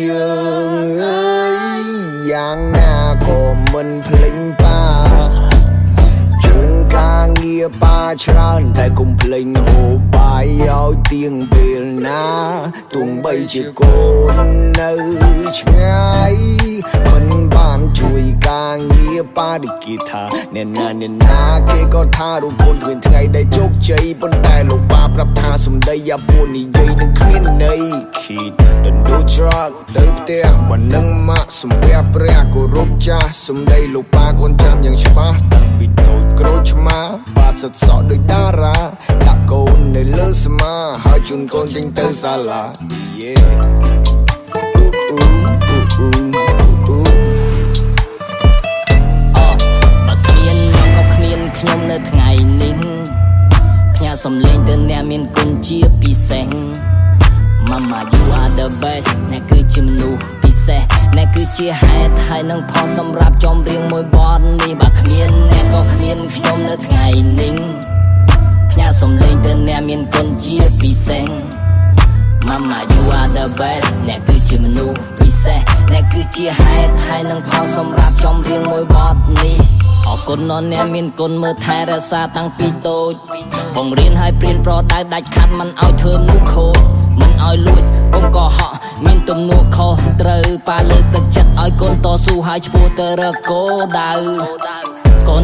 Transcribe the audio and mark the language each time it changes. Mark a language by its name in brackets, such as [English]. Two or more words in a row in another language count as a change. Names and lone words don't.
[Khmer] យ៉ាងណាក៏មិនភ្លេចប៉ាការងារប៉ាច្រើនតែកុំភ្លេចហូបបាយឲ្យទៀងពេលណាទោះបីជាកូននៅឆ្ងាយ មិនបានជួយការងារប៉ាដូចគេថាអ្នកណាគេក៏ថារូបកូនគ្មានថ្ងៃដែលជោគជ័យប៉ុន្តែលោកប៉ាប្រាប់ថាសម្ដីយ៉ាពួននិយាយនឹងគ្មានន័យ [English] Kid don't do drug [Khmer] ទៅផ្ទះបើនឹងម៉ាក់សំពះព្រះគោរពចាស់សម្ដីលោកប៉ាកូនចាំយ៉ាងច្បាស់តាំងពីតូចក្រូចឆ្មាប៉ាសិតសក់ដូចតារាដាក់កូននៅលើស្មាហើយជូនកូនចេញទៅសាលា Yeah ខ្ញុំនៅថ្ងៃនេះផ្ញើសំឡេងទៅអ្នកមានគុណជាពិសេស [English] Mama you are the best [Khmer] អ្នកគឺជាមនុស្សពិសេសអ្នកគឺជាហេតុហើយនឹងផលសម្រាប់ចម្រៀងមួយបទនេះបើគ្មានអ្នកក៏គ្មានខ្ញុំនៅថ្ងៃនេះផ្ញើសំឡេងទៅអ្នកមានគុណជាពិសេស [English] Mama you are the best [Khmer] អ្នកគឺជាមនុស្សពិសេសអ្នកគឺជាហេតុហើយនឹងផលសម្រាប់ចម្រៀងមួយបទនេះអរគុណដល់អ្នកមានគុណមើលថែរក្សាតាំងពីតូចបង្រៀនឲ្យព្រៀនប្រដៅដា ច់ខាត់មិនឲ្យធ្វើមនុស្សខូចមិនឲ្យលួចកុំកុហកមានទំនួលខុសត្រូវប៉ាលើកទឹកចិត្តឲ្យកូនតស៊ូឲ្យឆ្ពោះទៅរកគោលដៅកូន